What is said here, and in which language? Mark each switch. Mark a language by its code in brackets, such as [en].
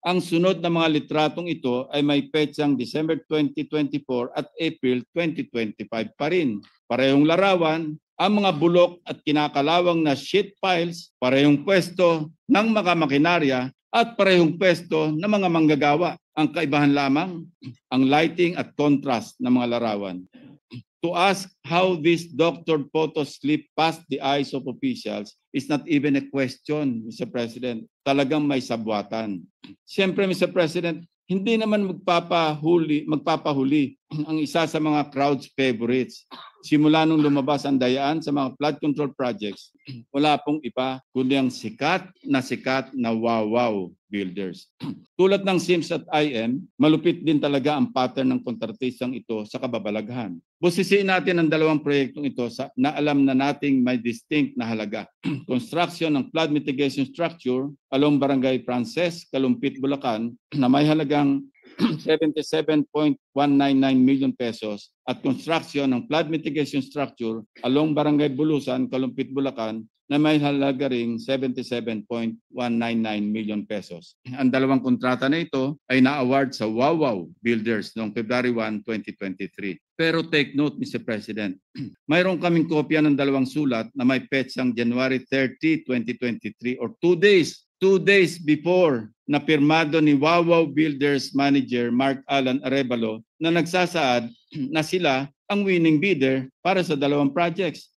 [tl] Ang sunod na mga litratong ito ay may petsang December 2024 at April 2025 pa rin. Parehong larawan, ang mga bulok at kinakalawang na sheet piles, parehong pwesto ng mga makinarya at parehong pwesto ng mga manggagawa. Ang kaibahan lamang, ang lighting at contrast ng mga larawan. [en] To ask how this doctored photos slip past the eyes of officials is not even a question, Mr. [tl] President. Talagang may sabwatan. Siyempre, Mr. President, hindi naman magpapahuli ang isa sa mga [en] crowd's favorites. [tl] Simula nung lumabas ang dayaan sa mga flood control projects, wala pong iba kundi ang sikat na wow builders. Tulad ng Sims at IM, malupit din talaga ang pattern ng kontratistang ito sa kababalaghan. Busisiin natin ang dalawang proyektong ito na alam na nating may distinct na halaga. Construction ng [en] flood mitigation structure along [tl] Barangay Frances, Kalumpit, Bulacan na may halagang 77.199 million pesos at construction ng flood mitigation structure along Barangay Bulusan, Kalumpit, Bulacan na may halaga ring 77.199 million pesos. Ang dalawang kontrata na ito ay na-award sa Wawaw Builders noong February 1, 2023. Pero [en] take note, [tl] Mr. President, mayroon kaming kopya ng dalawang sulat na may petsang January 30, 2023 [en] or 2 days before [tl] na pirmado ni Wawaw Builders Manager Mark Alan Arevalo na nagsasaad na sila ang [en] winning bidder [tl] para sa dalawang projects.